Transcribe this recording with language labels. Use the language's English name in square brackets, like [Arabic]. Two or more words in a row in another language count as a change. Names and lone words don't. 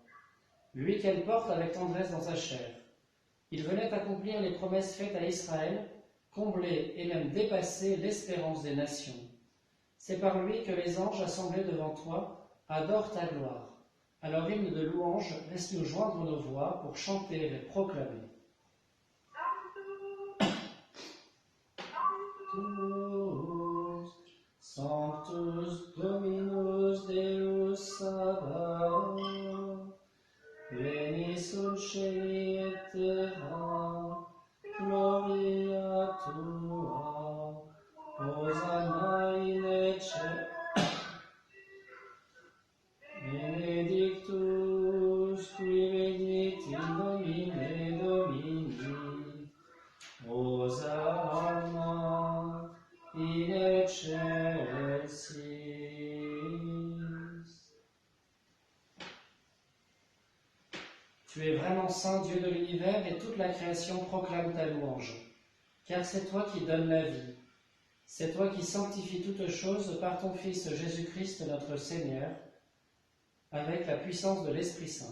[French] Lui qu'elle porte avec tendresse dans sa chair. Il venait accomplir les promesses faites à Israël, combler et même dépasser l'espérance des nations. C'est par lui que les anges assemblés devant toi adorent ta gloire. À leur hymne de louange, laisse-nous joindre nos voix pour chanter et proclamer. [Latin] Sanctus Dominus Deus Sabaoth, pleni sunt celi et terra, gloria tua, Hosanna in eccelsis, benedictus qui venit in nomine Domini, Hosanna in excelsis. [French] Tu es vraiment saint, Dieu de l'univers, et toute la création proclame ta louange. Car c'est toi qui donnes la vie. C'est toi qui sanctifies toutes choses par ton Fils Jésus-Christ notre Seigneur, avec la puissance de l'Esprit Saint.